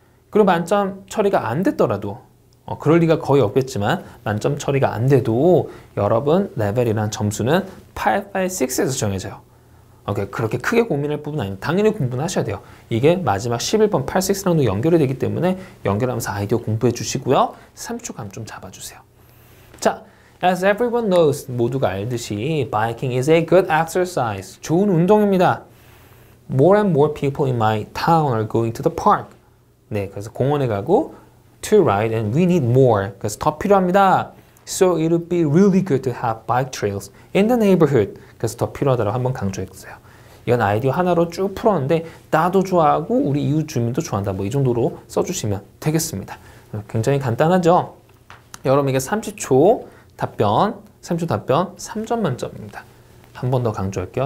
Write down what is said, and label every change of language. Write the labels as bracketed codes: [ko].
[ko] 그리고 만점 처리가 안 됐더라도 그럴 리가 거의 없겠지만 만점 처리가 안 돼도 여러분 레벨이란 점수는 8, 8, 6에서 정해져요. 그렇게 크게 고민할 부분은 아닙니다. 당연히 공부는 하셔야 돼요. 이게 마지막 11번 8, 6랑도 연결이 되기 때문에 연결하면서 아이디어 공부해 주시고요. 3초 감 좀 잡아주세요. [en] 자, as everyone knows, [ko] 모두가 알듯이 [en] biking is a good exercise. [ko] 좋은 운동입니다. [en] More and more people in my town are going to the park. [ko] 네, 그래서 공원에 가고 [en] to ride and we need more. [ko] 그래서 더 필요합니다. [en] So it would be really good to have bike trails in the neighborhood. [ko] 그래서 더 필요하다고 한번 강조했어요. 이건 아이디어 하나로 쭉 풀었는데 나도 좋아하고 우리 이웃 주민도 좋아한다. 뭐 이 정도로 써주시면 되겠습니다. 굉장히 간단하죠? 여러분 이게 30초 답변 3점 만점입니다. 한 번 더 강조할게요.